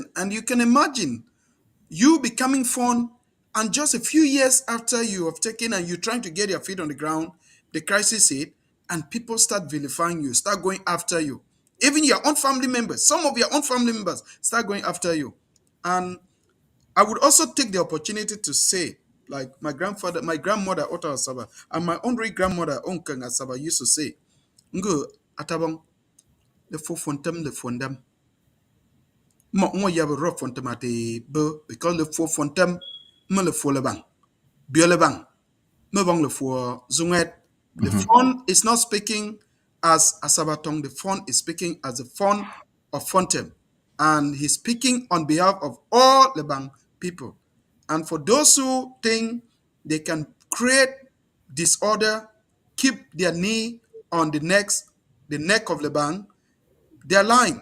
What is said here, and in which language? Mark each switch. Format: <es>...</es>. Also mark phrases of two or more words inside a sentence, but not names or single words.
<en>And you can imagine you becoming phone, and just a few years after you have taken and you're trying to get your feet on the ground, the crisis hit, and people start vilifying you, start going after you. Even your own family members, some of your own family members start going after you. And I would also take the opportunity to say, like my grandmother Ota Asaba, and my own great grandmother Onkang Asaba used to say,</en> <nwe>Ngo atabang le fo fontem le fondam. Mo ya ro fontem ate bo because le fo fontem me le fo le bang. Bio le bang. Me bang le fo zunget.</nwe> <en>The Mhm. phone is not speaking as Asabatong. The phone is speaking as the phone of Fontem. And he's speaking on behalf of all Lebang people. And for those who think they can create disorder, keep their knee on the neck of Lebang, they're lying.</en>